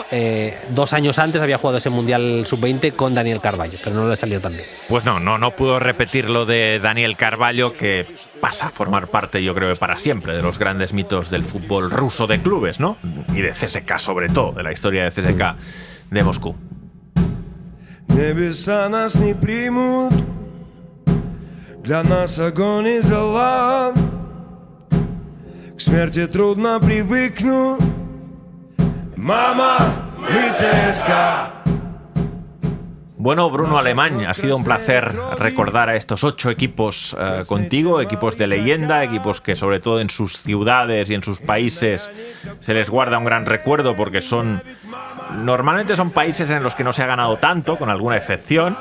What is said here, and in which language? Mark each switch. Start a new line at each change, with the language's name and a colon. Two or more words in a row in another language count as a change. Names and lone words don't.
Spanish: 2 años antes había jugado ese mundial sub-20 con Daniel Carvalho, pero no le salió tan bien. Pues no pudo repetir lo de Daniel Carvalho, que pasa a formar parte, yo creo, para siempre de los grandes mitos del fútbol ruso de clubes, ¿no? Y de CSKA, sobre todo, de la historia de CSKA de Moscú.
Russian: Небеса нас не примут, для нас огонь и зола, к смерти трудно привыкнуть, мама, мы ЦСКА.
Spanish: Bueno, Bruno Alemany, ha sido un placer recordar a estos 8 equipos contigo, equipos de leyenda, equipos que sobre todo en sus ciudades y en sus países se les guarda un gran recuerdo porque normalmente son países en los que no se ha ganado tanto, con alguna excepción.